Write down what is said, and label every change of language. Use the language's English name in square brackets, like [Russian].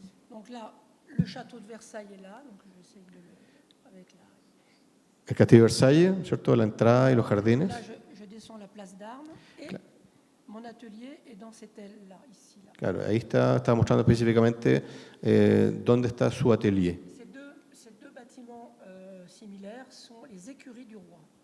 [French] Donc là, le château de Versailles est là, donc j'essaie avec la... [Spanish] El Castillo de Versalles, ¿cierto? La entrada y los jardines. [French] Là, je descends la place d'Armes et mon atelier est dans cette aile-là, ici. Là. [Spanish] Claro, ahí está mostrando específicamente dónde está su atelier. [French] Ces deux bâtiments similaires sont les écuries du roi.